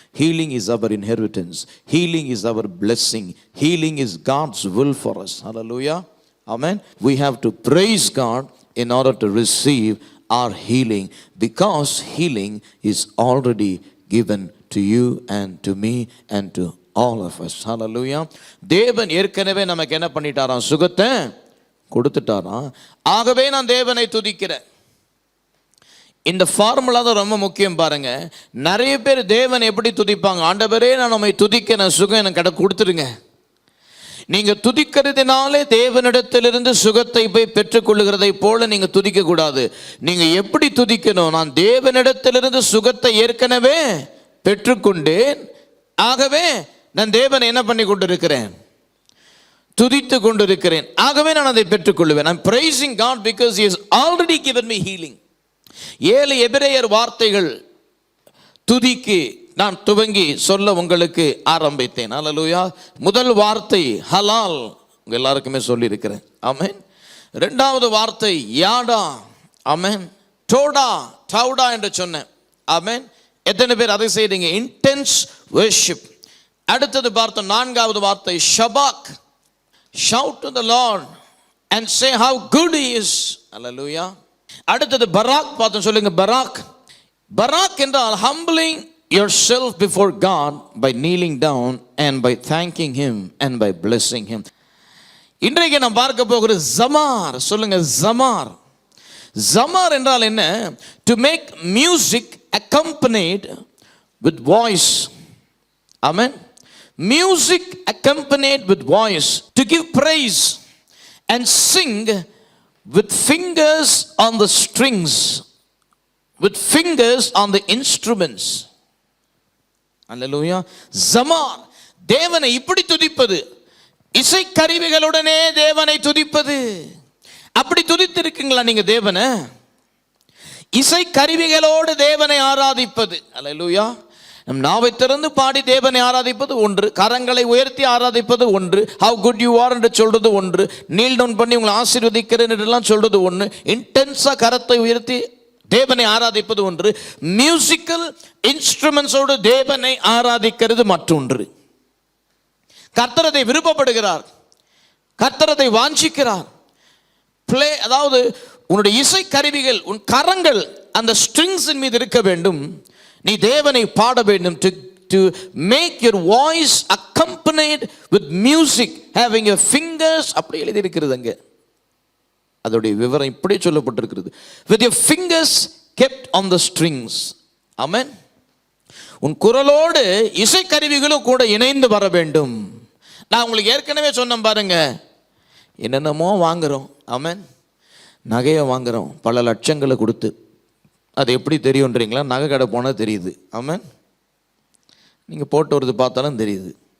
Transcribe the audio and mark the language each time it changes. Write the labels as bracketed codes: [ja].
[en] Healing is our inheritance. Healing is our blessing. Healing is God's will for us. Hallelujah. Amen. We have to praise God in order to receive our healing, because healing is already given to you and to me and to all of us. Hallelujah. [ta] தேவன் ஏற்கனவே நமக்கு என்ன பண்ணிட்டாராம்? சுகத்தை கொடுத்துட்டாராம். ஆகவே நான் தேவனை துதிக்கிறேன். இந்த ஃபார்முலா தான் ரொம்ப முக்கியம் பாருங்க. நிறைய பேர் தேவனை எப்படி துதிப்பாங்க? ஆண்டவரே, நான் நம்மை துதிக்க, நான் சுகம் எனக்கு கொடுத்துருங்க. நீங்க துதிக்கிறதுனாலே தேவனிடத்திலிருந்து சுகத்தை போய் பெற்றுக்கொள்ளுகிறதை போல நீங்க துதிக்க கூடாது. நீங்க எப்படி துதிக்கணும்? நான் தேவனிடத்திலிருந்து சுகத்தை ஏற்கனவே பெற்றுக்கொண்டேன், ஆகவே நான் தேவனை என்ன பண்ணி கொண்டிருக்கிறேன்? துதித்து கொண்டிருக்கிறேன், ஆகவே நான் அதை பெற்றுக்கொள்வேன். [en] I'm praising God because He has already given me healing. [ta] 7 எபிரேயர் வார்த்தைகள் துதிக்கு நான் துவங்கி சொல்ல உங்களுக்கு ஆரம்பித்தேன். ஹல்லேலூயா. முதல் வார்த்தை ஹலால், உங்க எல்லாருக்குமே சொல்லி இருக்கிறேன். ஆமென். இரண்டாவது வார்த்தை யாடா. ஆமென். டோடா, டவுடா என்று சொன்னேன். ஆமென். எத்தனை பேர் அதை செய்றீங்க? [en] Intense worship. [ta] அடுத்தது பார்த்தோம், நான்காவது வார்த்தை ஷபாக். [en] Shout to the Lord and say how good He is. [ta] Hallelujah. அடுத்தது பராக் பார்த்தோம். சொல்லுங்க பராக். பராக் என்றால் [en] humbling yourself before God by kneeling down and by thanking Him and by blessing Him. [ta] இன்றைக்கு நாம் பார்க்க போகிறது ஜமார். சொல்லுங்க ஜமார். ஜமார் என்றால் என்ன? [en] To make music accompanied with voice. Amen. Music accompanied with voice, to give praise and sing with fingers on the strings, with fingers on the instruments. Hallelujah. [ta] Zamar, தேவனை இப்படி துதிப்பது, இசை கருவிகளுடனே தேவனை துதிப்பது. அப்படி துதித்து இருக்கீங்களா நீங்க தேவனை? இசை கருவிகளோடு தேவனை ஆராதிப்பது. அல்லேலூயா. நம் நாவை திறந்து பாடி தேவனை ஆராதிப்பது ஒன்று, கரங்களை உயர்த்தி ஆராதிப்பது ஒன்று, [en] how good you are [ta] என்று சொல்றது ஒன்று, [en] kneel down [ta] பண்ணி உங்களை ஆசீர்வதிக்கிறேன் என்றெல்லாம் சொல்றது ஒன்று, இன்டென்ஸா கரத்தை உயர்த்தி தேவனை ஆராதிப்பது ஒன்று, மியூசிக்கல் இன்ஸ்ட்ருமெண்ட்ஸோடு தேவனை ஆராதிக்கிறது மற்றொன்று. கர்த்தர் அதை விருப்பப்படுகிறார், கர்த்தர் அதை வாஞ்சிக்கிறார். பிளே, அதாவது உன்னுடைய இசை கருவிகள், உன் கரங்கள் அந்த ஸ்ட்ரிங்ஸின் மீது இருக்க வேண்டும். நீ தேவனை பாட வேண்டும். [en] To make your voice accompanied with music, having your fingers, [ta] அப்படி எழுதி இருக்கிறது அங்க. அதோடைய விவரம் இப்படி சொல்லப்பட்டிருக்கிறது. [en] With your fingers kept on the strings. Amen. [ta] உன் குரலோடு இசை கருவிகளும் கூட இணைந்து வர வேண்டும். நான் உங்களுக்கு ஏற்கனவே சொன்னேன் பாருங்க, என்னென்னமோ வாங்குறோம். ஆமென். நகையை வாங்குறோம் பல லட்சங்களை கொடுத்து. அது எப்படி தெரியுன்றீங்களா? நகை கடை போனால் தெரியுது. ஆமென். நீங்கள் போட்டு வருது பார்த்தாலும் தெரியுது.